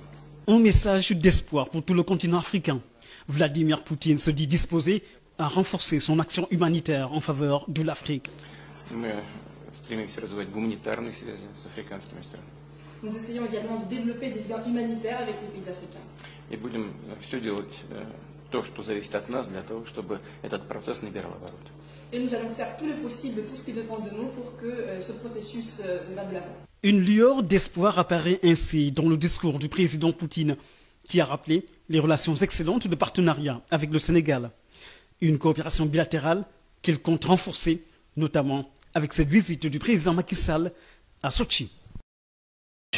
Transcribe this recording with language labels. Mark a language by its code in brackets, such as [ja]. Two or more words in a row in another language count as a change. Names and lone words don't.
[fr] Un message d'espoir pour tout le continent africain. Vladimir Poutine se dit disposé à renforcer son action humanitaire en faveur de l'Afrique. Nous essayons également de développer des liens humanitaires avec les pays africains. [ru] И будем все делать то, что зависит от нас, для того, чтобы этот процесс набирал обороты. [fr] Et nous allons faire tout le possible, tout ce qui dépend de nous pour que ce processus va de l'avant. Une lueur d'espoir apparaît ainsi dans le discours du président Poutine, qui a rappelé les relations excellentes de partenariat avec le Sénégal. Une coopération bilatérale qu'il compte renforcer, notamment avec cette visite du président Macky Sall à Sochi.